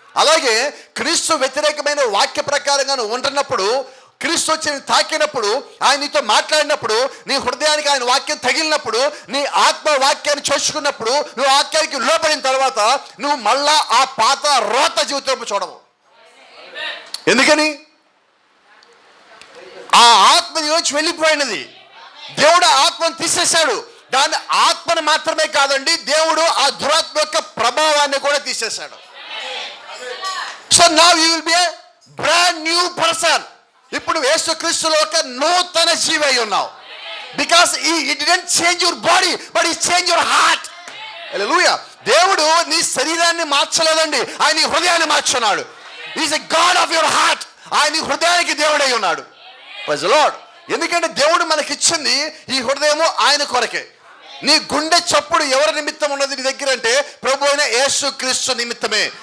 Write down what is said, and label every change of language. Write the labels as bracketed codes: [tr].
[te] అలాగే క్రీస్తు వ్యతిరేకమైన వాక్య ప్రకారంగా నువ్వు ఉంటున్నప్పుడు, క్రీస్తు వచ్చి తాకినప్పుడు, ఆయన నీతో మాట్లాడినప్పుడు, నీ హృదయానికి ఆయన వాక్యం తగిలినప్పుడు, నీ ఆత్మ వాక్యాన్ని చోచుకున్నప్పుడు, నువ్వు వాక్యానికి లోపడిన తర్వాత నువ్వు మళ్ళా ఆ పాత రోత జీవితం చూడవు. ఎందుకని? ఆ ఆత్మ నుంచి వెళ్ళిపోయినది. దేవుడు ఆత్మను తీసేశాడు. దాని ఆత్మను మాత్రమే కాదండి, దేవుడు ఆ దురాత్మ యొక్క ప్రభావాన్ని కూడా తీసేశాడు. [en] So now you will be a brand new person. [te] ఇప్పుడు యేసుక్రీస్తులో ఒక నూతన జీవి అయి ఉన్నావు. [en] Because he didn't change your body but he changed your heart. [te] హల్లెలూయా. దేవుడు నీ శరీరాన్ని మార్చలేదండి, ఆయన నీ హృదయాన్ని మార్చున్నాడు. [en] Is a God of your heart. [te] ఆయన నీ హృదయానికి దేవుడై ఉన్నాడు. [en] Praise the Lord. [te] ఎందుకంటే దేవుడు మనకిచ్చింది ఈ హృదయము ఆయన కొరకే. నీ గుండె చప్పుడు ఎవరి నిమిత్తం ఉన్నది నీ దగ్గర అంటే ప్రభు అయిన యేసు క్రీస్తు నిమిత్తమే.